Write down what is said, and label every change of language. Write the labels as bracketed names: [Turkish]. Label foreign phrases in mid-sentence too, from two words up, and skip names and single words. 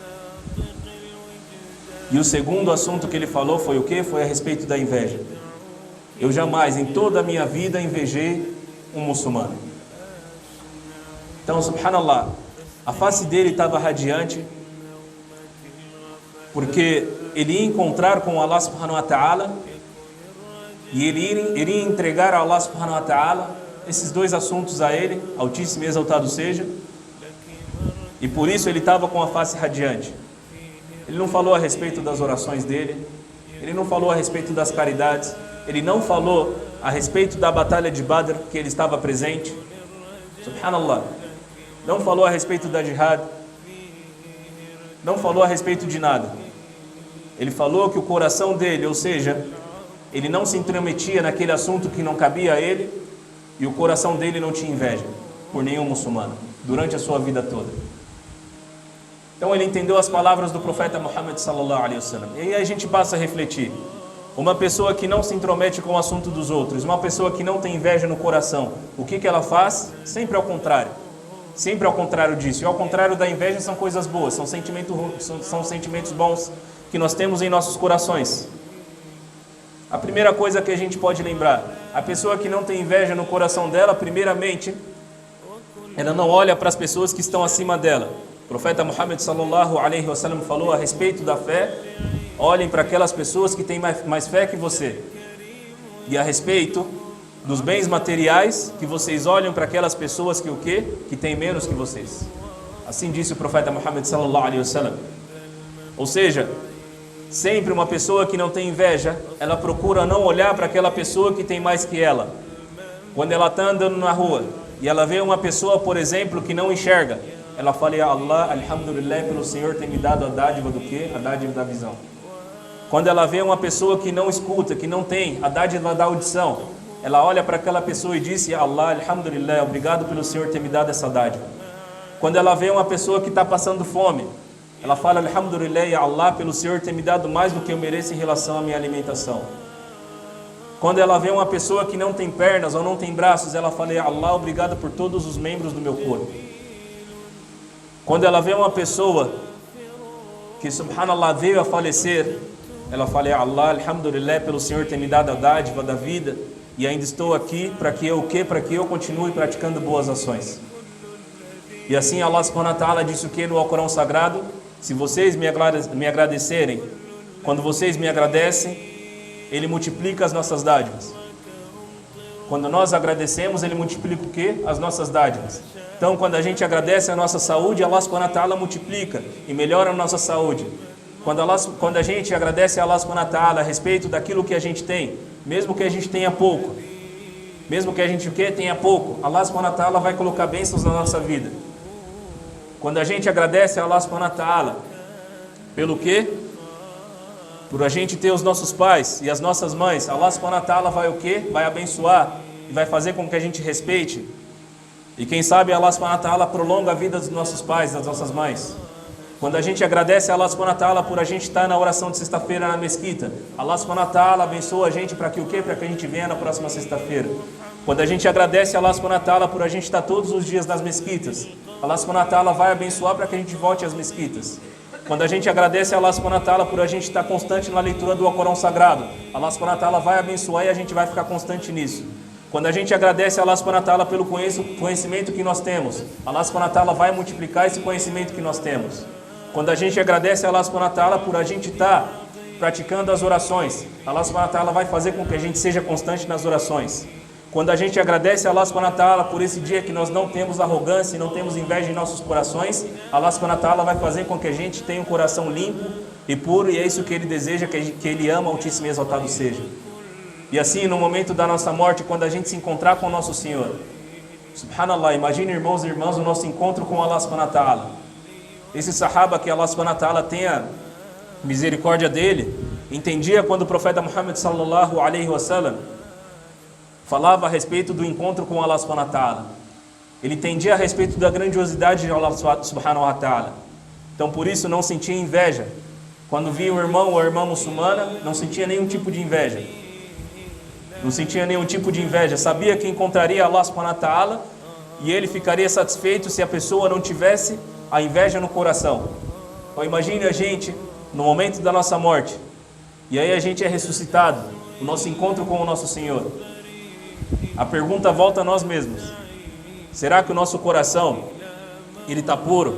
[Portuguese] E o segundo assunto que ele falou foi o quê? Foi a respeito da inveja. Eu jamais, em toda a minha vida, invejei um muçulmano. Então, subhanallah, a face dele estava radiante, porque ele ia encontrar com [Arabic] الله سبحانه وتعالى, [Portuguese] e ele iria entregar a [Arabic] الله سبحانه وتعالى [Portuguese] esses dois assuntos a ele, Altíssimo e exaltado seja, e por isso ele estava com a face radiante. Ele não falou a respeito das orações dele, ele não falou a respeito das caridades, ele não falou a respeito da batalha de Badr, que ele estava presente, subhanallah, não falou a respeito da jihad, não falou a respeito de nada. Ele falou que o coração dele, ou seja, ele não se intrometia naquele assunto que não cabia a ele, e o coração dele não tinha inveja por nenhum muçulmano, durante a sua vida toda. Então ele entendeu as palavras do profeta [Arabic] محمد صلى الله عليه وسلم. [Portuguese] E aí a gente passa a refletir. Uma pessoa que não se intromete com o assunto dos outros, uma pessoa que não tem inveja no coração, o que ela faz? Sempre ao contrário. Sempre ao contrário disso. E ao contrário da inveja são coisas boas, são sentimentos bons que nós temos em nossos corações. A primeira coisa que a gente pode lembrar, a pessoa que não tem inveja no coração dela, primeiramente, ela não olha para as pessoas que estão acima dela. O profeta [Arabic] محمد صلى الله عليه وسلم [Portuguese] falou a respeito da fé: olhem para aquelas pessoas que têm mais fé que você. E a respeito dos bens materiais, que vocês olham para aquelas pessoas que o quê? Que têm menos que vocês. Assim disse o profeta [Arabic] محمد صلى الله عليه وسلم. [Portuguese] Ou seja, sempre uma pessoa que não tem inveja, ela procura não olhar para aquela pessoa que tem mais que ela. Quando ela está andando na rua e ela vê uma pessoa, por exemplo, que não enxerga, ela fala: [Arabic] يا الله، الحمد لله, [Portuguese] pelo Senhor ter me dado a dádiva do quê? A dádiva da visão. Quando ela vê uma pessoa que não escuta, que não tem a dádiva da audição, ela olha para aquela pessoa e diz: [Arabic] يا الله، الحمد لله, [Portuguese] obrigado pelo Senhor ter me dado essa dádiva. Quando ela vê uma pessoa que está passando fome, ela fala: [Arabic] الحمد لله، يا الله, [Portuguese] pelo Senhor ter me dado mais do que eu mereço em relação à minha alimentação. Quando ela vê uma pessoa que não tem pernas ou não tem braços, ela fala: [Arabic] يا الله, [Portuguese] obrigado por todos os membros do meu corpo. Quando ela vê uma pessoa que, subhanallah, veio a falecer, ela fala: [Arabic] يا الله، الحمد لله, [Portuguese] pelo Senhor ter me dado a dádiva da vida e ainda estou aqui para que eu o quê? Para que eu continue praticando boas ações. E assim [Arabic] الله سبحانه وتعالى [Portuguese] disse o que no Alcorão Sagrado: se vocês me agradecerem, quando vocês me agradecem, Ele multiplica as nossas dádivas. Quando nós agradecemos, Ele multiplica o quê? As nossas dádivas. Então, quando a gente agradece a nossa saúde, [Arabic] الله سبحانه وتعالى [Portuguese] multiplica e melhora a nossa saúde. Quando a gente agradece a [Arabic] الله سبحانه وتعالى [Portuguese] a respeito daquilo que a gente tem, mesmo que a gente tenha pouco, mesmo que a gente tenha pouco, [Arabic] الله سبحانه وتعالى [Portuguese] vai colocar bênçãos na nossa vida. Quando a gente agradece a [Arabic] الله سبحانه وتعالى [Portuguese] pelo quê? Por a gente ter os nossos pais e as nossas mães, [Arabic] الله سبحانه وتعالى [Portuguese] vai o quê? Vai abençoar e vai fazer com que a gente respeite. E quem sabe [Arabic] الله سبحانه وتعالى [Portuguese] prolonga a vida dos nossos pais, das nossas mães. Quando a gente agradece a [Arabic] الله سبحانه وتعالى [Portuguese] por a gente estar na oração de sexta-feira na mesquita, [Arabic] الله سبحانه وتعالى [Portuguese] abençoa a gente para que o quê? Para que a gente venha na próxima sexta-feira. Quando a gente agradece a [Arabic] الله سبحانه وتعالى [Portuguese] por a gente estar todos os dias nas mesquitas, [Arabic] الله سبحانه وتعالى [Portuguese] vai abençoar para que a gente volte às mesquitas. Quando a gente agradece a [Arabic] الله سبحانه وتعالى [Portuguese] por a gente estar constante na leitura do Alcorão Sagrado, [Arabic] الله سبحانه وتعالى [Portuguese] vai abençoar e a gente vai ficar constante nisso. Quando a gente agradece a [Arabic] الله سبحانه وتعالى [Portuguese] pelo conhecimento que nós temos, [Arabic] الله سبحانه وتعالى [Portuguese] vai multiplicar esse conhecimento que nós temos. Quando a gente agradece a [Arabic] الله سبحانه وتعالى [Portuguese] por a gente estar praticando as orações, [Arabic] الله سبحانه وتعالى [Portuguese] vai fazer com que a gente seja constante nas orações. Quando a gente agradece a [Arabic] الله سبحانه وتعالى [Portuguese] por esse dia que nós não temos arrogância e não temos inveja em nossos corações, [Arabic] الله سبحانه وتعالى [Portuguese] vai fazer com que a gente tenha um coração limpo e puro, e é isso que Ele deseja, que Ele ama, Altíssimo e Exaltado seja. E assim, no momento da nossa morte, quando a gente se encontrar com o nosso Senhor, subhanallah, imagine, irmãos e irmãs, o nosso encontro com [Arabic] الله سبحانه وتعالى. [Portuguese] Esse sahaba, que [Arabic] الله سبحانه وتعالى [Portuguese] tenha misericórdia dele, entendia quando o profeta [Arabic] محمد صلى الله عليه وسلم [Portuguese] falava a respeito do encontro com [Arabic] الله سبحانه وتعالى. [Portuguese] Ele entendia a respeito da grandiosidade de [Arabic] الله سبحانه وتعالى. [Portuguese] Então por isso não sentia inveja. Quando via o irmão ou a irmã muçulmana, não sentia nenhum tipo de inveja. Não sentia nenhum tipo de inveja. Sabia que encontraria [Arabic] الله سبحانه وتعالى [Portuguese] e ele ficaria satisfeito se a pessoa não tivesse a inveja no coração. Então imagine a gente no momento da nossa morte, e aí a gente é ressuscitado, o nosso encontro com o nosso Senhor. A pergunta volta a nós mesmos: será que o nosso coração ele está puro?